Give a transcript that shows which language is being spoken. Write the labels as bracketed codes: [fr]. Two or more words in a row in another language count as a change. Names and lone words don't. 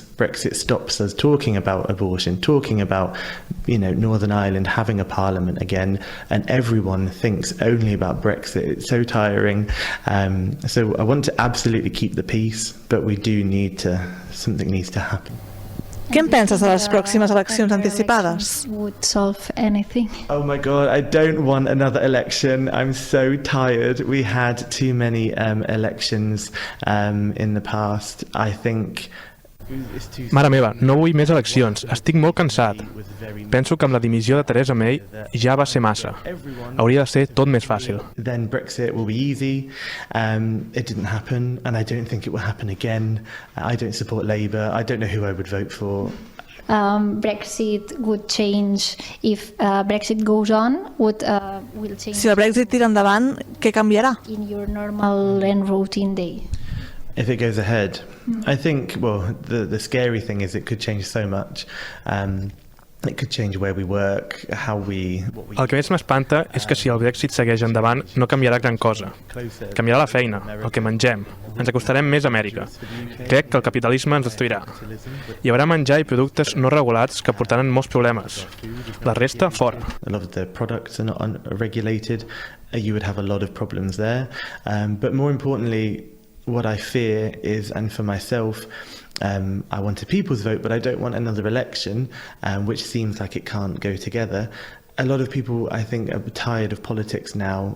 [en] Brexit stops us talking about abortion, talking about, Northern Ireland having a parliament again, and everyone thinks only about Brexit. It's so tiring. So I want to absolutely keep the peace, but we do something needs to happen. [ca] Què en penses de les pròximes eleccions anticipades? [en] Would solve anything. Oh my God, I don't want another election. I'm so tired. We had too many elections in the past. I think... [ca] Mare meva, no vull més eleccions. Estic molt cansat. Penso que amb la dimissió de Theresa May ja va ser massa. Hauria de ser tot més fàcil. [en] Then Brexit will be easy. It didn't happen, and I don't think it will happen again. I don't support Labour. I don't know who I would vote for. Brexit would change if Brexit goes on. Will change. [ca] Si el Brexit tira endavant, què canviarà? [en] In your normal and routine day. If it goes ahead, I think, the scary thing is it could change so much. It could change where we work, how we... [ca] El que més m'espanta és que si el Brexit segueix endavant no canviarà gran cosa. Canviarà la feina, el que mengem. Ens acostarem més a Amèrica. Crec que el capitalisme ens destruirà. Hi haurà menjar i productes no regulats que portaran molts problemes. La resta, fora. [en] A lot of the products are not regulated. You would have a lot of problems there. But more importantly, what I fear is, and for myself, I want a people's vote, but I don't want another election, which seems like it can't go together. A lot of people, I think, are tired of politics now.